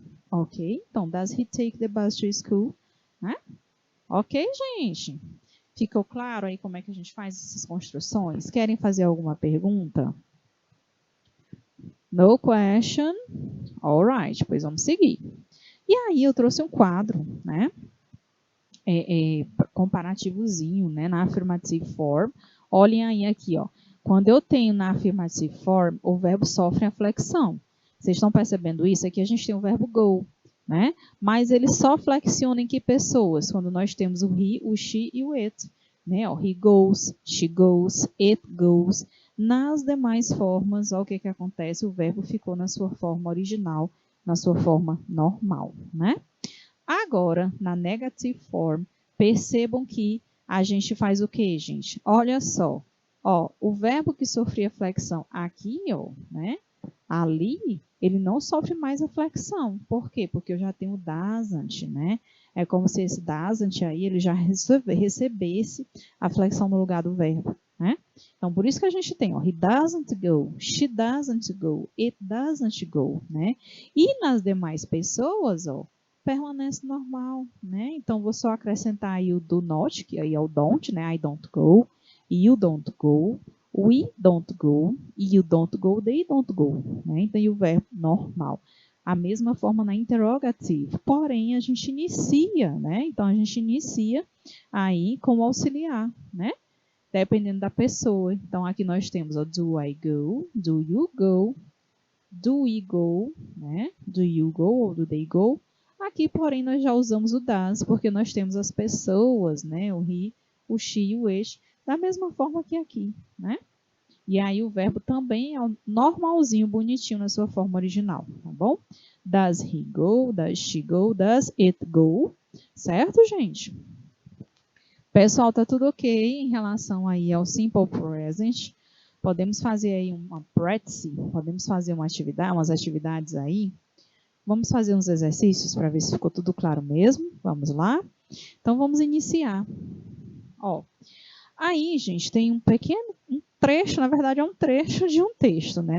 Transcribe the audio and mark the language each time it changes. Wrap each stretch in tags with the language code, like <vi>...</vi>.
<en>Ok, então, does he take the bus to school?</en> <pt>Né? Ok, gente? Ficou claro aí como é que a gente faz essas construções? Querem fazer alguma pergunta?</pt> <en>No question? Alright,</en> <pt>pois vamos seguir. E aí eu trouxe um quadro, né? Comparativozinho, né? Na affirmative form. Olhem aí aqui, ó. Quando eu tenho na affirmative form, o verbo sofre a flexão. Vocês estão percebendo isso? Aqui a gente tem o verbo go, né? Mas ele só flexiona em que pessoas? Quando nós temos o he, o she e o it. Né?</pt> <en>Ó, he goes, she goes, it goes.</en> <pt>Nas demais formas, olha o que acontece, o verbo ficou na sua forma original, na sua forma normal, né? Agora, na negative form, percebam que a gente faz o quê, gente? Olha só, ó, o verbo que sofria flexão aqui, ó, né? Ali, ele não sofre mais a flexão. Por quê? Porque eu já tenho o doesn't, né? É como se esse doesn't aí, ele já recebesse a flexão no lugar do verbo, né? Então, por isso que a gente tem, ó,</pt> <en>he doesn't go, she doesn't go,</en> <pt>it doesn't go, né? E nas demais pessoas, ó, permanece normal, né? Então, vou só acrescentar aí o do not, que aí é o don't, né?</pt> <en>I don't go, you don't go, we don't go, you don't go, they don't go, né?</en> <pt>Então, e o verbo normal. A mesma forma na interrogative, porém, a gente inicia, né? Então, a gente inicia aí com o auxiliar, né? Dependendo da pessoa. Então, aqui nós temos o</pt> <en>do I go, do you go, do we go,</en> <pt>né?</pt> <en>Do you go</en> <pt>ou</pt> <en>do they go.</en> <pt>Aqui, porém, nós já usamos o does, porque nós temos as pessoas, né? O he, o she e o it, da mesma forma que aqui, né? E aí o verbo também é normalzinho, bonitinho na sua forma original, tá bom?</pt> <en>Does he go, does she go, does it go, certo, gente?</en> <pt>Pessoal, tá tudo ok em relação aí ao simple present. Podemos fazer aí uma practice, podemos fazer umas atividades aí. Vamos fazer uns exercícios para ver se ficou tudo claro mesmo. Vamos lá? Então, vamos iniciar. Ó, aí, gente, tem um pequeno trecho, na verdade é um trecho de um texto, né?</pt>